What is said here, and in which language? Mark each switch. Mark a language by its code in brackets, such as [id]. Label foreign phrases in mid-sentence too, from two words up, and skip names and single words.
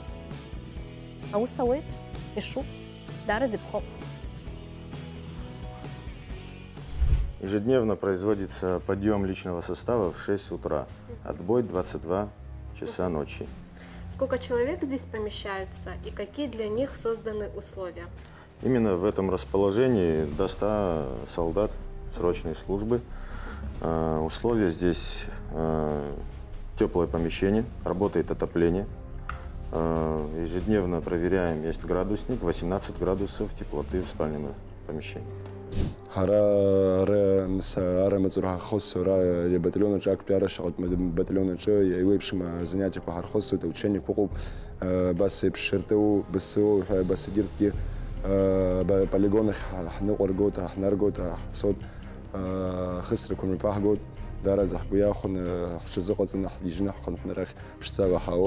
[ab] Аус ауеит, ишуп, дараӡа иԥхоуп. [ru] Ежедневно производится подъем личного состава в 6 утра, отбой 22 часа ночи. Сколько человек здесь помещаются и какие для них созданы условия? Именно в этом расположении до 100 солдат срочной службы. Условия здесь теплое помещение, работает отопление. Ежедневно проверяем, есть градусник, 18 градусов теплоты в спальном помещении. [ab] полигонах ҳнеҟәыргоит, ҳнаргоит, ҳцот, хысрақәа мҩаԥаҳгоит, дараӡа ҳгәы иахәон, ҳҽазыҟаҵаны ҳгьежьны ҳхынҳәны арахь ҳшцага ҳаауеит.